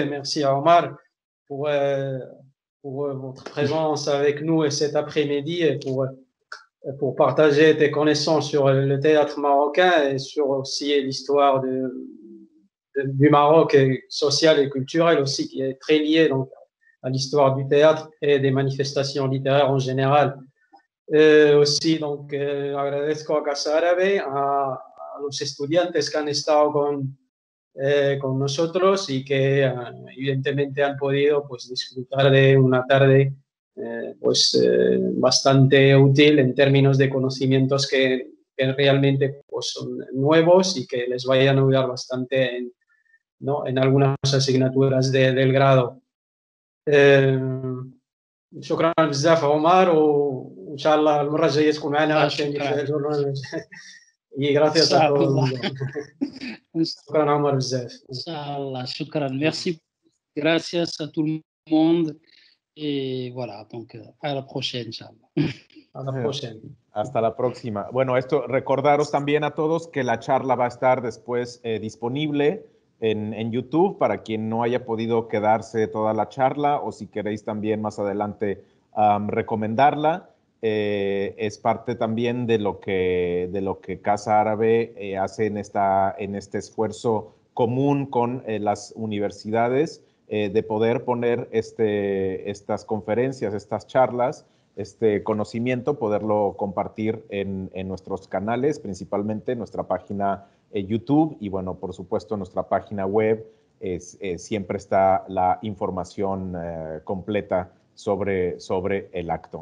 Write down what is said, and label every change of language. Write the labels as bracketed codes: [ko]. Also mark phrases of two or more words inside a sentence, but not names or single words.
[fr] Merci à Omar pour votre présence avec nous cet après-midi et pour partager tes connaissances sur le théâtre marocain et sur aussi l'histoire du Maroc social et culturel aussi, qui est très liée donc, à l'histoire du théâtre et des manifestations littéraires en général. Aussi, donc, [es] agradezco a Casa Árabe, a los estudiantes que han estado con nosotros y que evidentemente han podido pues, disfrutar de una tarde bastante útil en términos de conocimientos que realmente pues, son nuevos y que les vayan a ayudar bastante en algunas asignaturas del grado. [ar] شكرا بزاف عمر وان شاء الله المره الجايه تكون معنا عاوتاني في البرنامج. [es] Gracias a todos. [ar] شكرا عمر بزاف. إن شاء الله، شكرا. [fr] Merci. Gracias a tout le monde. Et voilà, donc à la prochaine, Inch'Allah. A la prochaine. [es] Hasta la próxima. Bueno, recordaros también a todos que la charla va a estar después disponible en YouTube para quien no haya podido quedarse toda la charla o si queréis también más adelante recomendarla. Es parte también de lo que Casa Árabe hace en este esfuerzo común con las universidades de poder poner estas conferencias, estas charlas, este conocimiento, poderlo compartir en nuestros canales, principalmente en nuestra página YouTube y, bueno, por supuesto, nuestra página web siempre está la información completa sobre el acto.